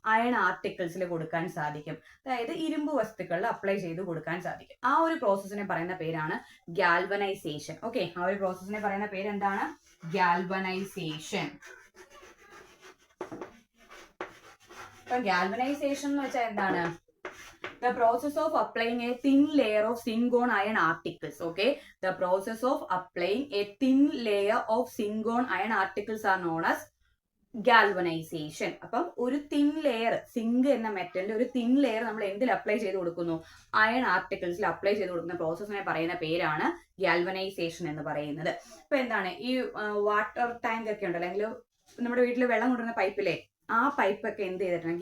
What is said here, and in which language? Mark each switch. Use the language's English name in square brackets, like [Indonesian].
[Malayalam] Iron ആർട്ടിക്കിൾസിൽ കൊടുക്കാൻ സാധിക്കും. അതായത് ഇരുമ്പ് വസ്തുക്കളിൽ അപ്ലൈ ചെയ്ത് കൊടുക്കാൻ സാധിക്കും. ആ ഒരു പ്രോസസ്സിനെ പറയുന്ന പേരാണ് ഗാൽവനൈസേഷൻ. ഓക്കെ, ആ ഒരു പ്രോസസ്സിനെ പറയുന്ന പേര് എന്താണ്? ഗാൽവനൈസേഷൻ. അപ്പൊ ഗാൽവനൈസേഷൻ എന്ന് വെച്ചാൽ എന്താണ്? [English] The process of applying a thin layer of zinc on iron articles. Okay, the process of applying a thin layer of zinc on iron articles are known as galvanisation. [Malayalam] അപ്പം ഒരു thin layer, zinc എന്ന മെറ്റലിന്റെ ഒരു thin layer നമ്മൾ എന്തിൽ apply ചെയ്ത് കൊടുക്കുന്നു? Iron ആർട്ടിക്കിൾസിൽ apply ചെയ്ത് കൊടുക്കുന്ന പ്രോസസ്സിനെ പറയുന്ന പേരാണ് ഗാൽവനൈസേഷൻ എന്ന് പറയുന്നത്. ഇപ്പൊ എന്താണ്? ഈ വാട്ടർ ടാങ്ക് ഒക്കെ ഉണ്ടല്ലോ, അല്ലെങ്കിൽ നമ്മുടെ വീട്ടിൽ വെള്ളം കൊണ്ടുവരുന്ന പൈപ്പിലെ ആ പൈപ്പൊക്കെ എന്ത് ചെയ്തിട്ടുണ്ട്?